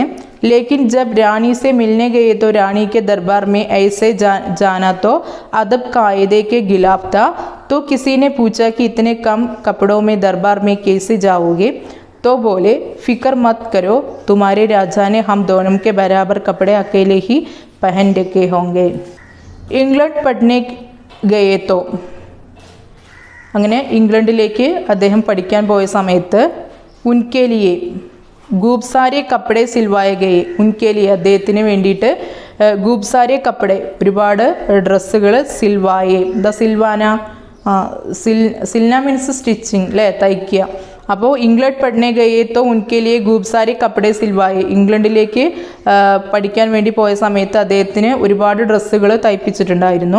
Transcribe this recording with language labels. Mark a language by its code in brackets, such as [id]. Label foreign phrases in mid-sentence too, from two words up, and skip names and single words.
[hi] लेकिन जब रानी से मिलने गए तो रानी के दरबार में ऐसे जाना तो अदब कायदे के खिलाफ था. तो किसी ने पूछा कि इतने कम कपड़ों में दरबार में कैसे जाओगे? तो बोले, फिक्र मत करो, तुम्हारे राजा ने हम दोनों के बराबर कपड़े अकेले ही पहन रखे होंगे. इंग्लैंड पढ़ने गए तो, [ml] അങ്ങനെ ഇംഗ്ലണ്ടിലേക്ക് അദ്ദേഹം പഠിക്കാൻ പോയ സമയത്ത് [hi] उनके लिए खूब सारे कपड़े सिलवाए गए. उनके लिए [ml] അദ്ദേഹത്തിന് വേണ്ടിയിട്ട് [hi] खूब सारे कपड़े [ml] ഒരുപാട് ഡ്രസ്സുകൾ [hi] സിൽവായെ. [ml] എന്താ സിൽവാന? സിൽന [en] means stitching [ml] അല്ലേ, തയ്ക്കുക. [hi] അപ്പോൾ इंग्लैंड पढ़ने गए तो उनके लिए खूब सारे कपड़े सिलवाए. [ml] ഇംഗ്ലണ്ടിലേക്ക് പഠിക്കാൻ വേണ്ടി പോയ സമയത്ത് അദ്ദേഹത്തിന് ഒരുപാട് ഡ്രസ്സുകൾ തയ്പ്പിച്ചിട്ടുണ്ടായിരുന്നു.